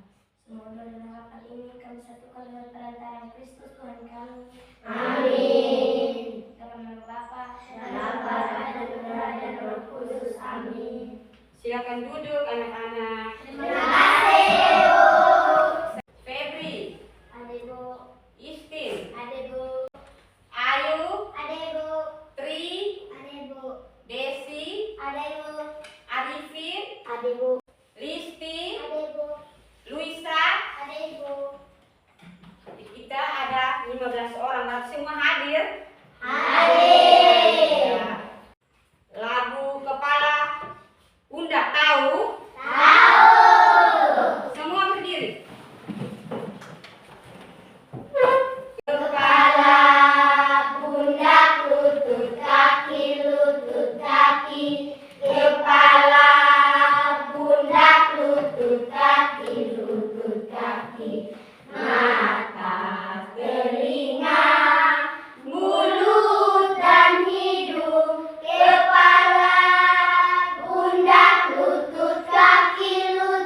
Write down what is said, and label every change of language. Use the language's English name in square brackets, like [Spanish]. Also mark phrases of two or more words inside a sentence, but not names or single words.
[Indonesian] Semoga dalam harapan ini kami satukan dengan perantaraan Kristus Tuhan kami. Amin. Dalam nama Bapa dan Putra dan Roh Kudus. Amin. Silakan duduk anak-anak. Terima kasih, Bu. Febri. Ade, Bu. Istin. Ade, Bu. Ayu. Ade, Bu. Tri. Ade, Bu. Desi. Ade, Bu. Arifin. Ade, Bu. Listi. Ade, Bu. Luisa. Ade, Bu. Kita ada 15 orang, harus semua hadir. Hadir. Ya. Lagu kepala pundak tahu? Tahu. Semua berdiri. Kepala, pundak, lutut kaki, kepala, pundak, lutut kaki, mata, telinga, mulut dan hidung, kepala, pundak, lutut kaki.